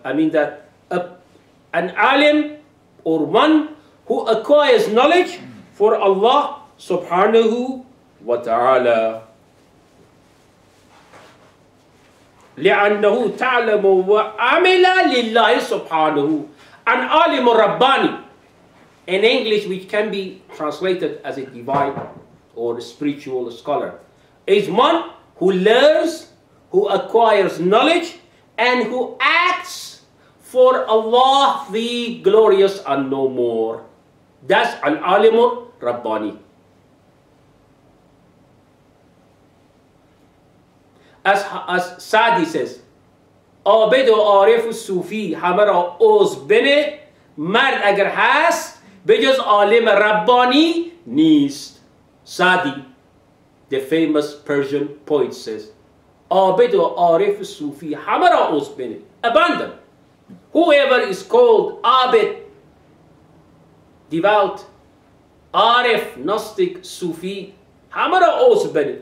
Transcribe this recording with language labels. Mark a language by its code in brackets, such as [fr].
[en] I mean that an alim, or one who acquires knowledge for Allah subhanahu wa ta'ala. [ar] لأنه تعلم وعمل لله سبحانه. [en] An alim rabbani, in English, which can be translated as a divine or spiritual scholar, is one who learns, who acquires knowledge, and who acts for Allah the glorious and no more. That's an alim rabbani. As Sadi says, [fa] عابد و عارف و صوفی همه را عضو بنه، مرد اگر هست بجز عالم ربانی نیست. [en] Sadi, the famous Persian poet, says, [fa] عابد و عارف و صوفی همه را عضو بنه. [en] Abandon. Whoever is called Abid, devout, Arif, Gnostic, Sufi, [fa] همه را عضو بنه.